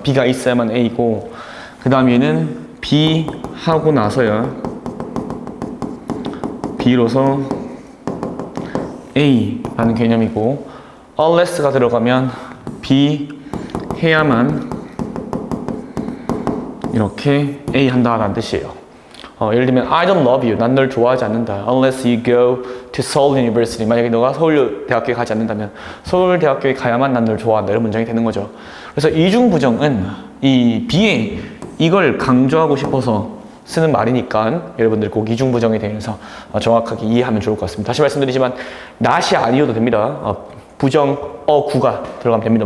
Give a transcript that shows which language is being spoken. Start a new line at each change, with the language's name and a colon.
Korean: B가 있어야만 A고 그 다음에는 B 하고 나서야 B로서 A라는 개념이고 unless가 들어가면 B 해야만 이렇게 A 한다라는 뜻이에요. 예를 들면
English: I don't love you.
Korean: 난 널 좋아하지 않는다.
English: Unless you go to Seoul University.
Korean: 만약에 너가 서울대학교에 가지 않는다면 서울대학교에 가야만 난 널 좋아한다. 이런 문장이 되는 거죠. 그래서 이중부정은 이 B에 이걸 강조하고 싶어서 쓰는 말이니까 여러분들 꼭 이중부정에 대해서 정확하게 이해하면 좋을 것 같습니다. 다시 말씀드리지만 not이 아니어도 됩니다. 부정어구가 들어가면 됩니다.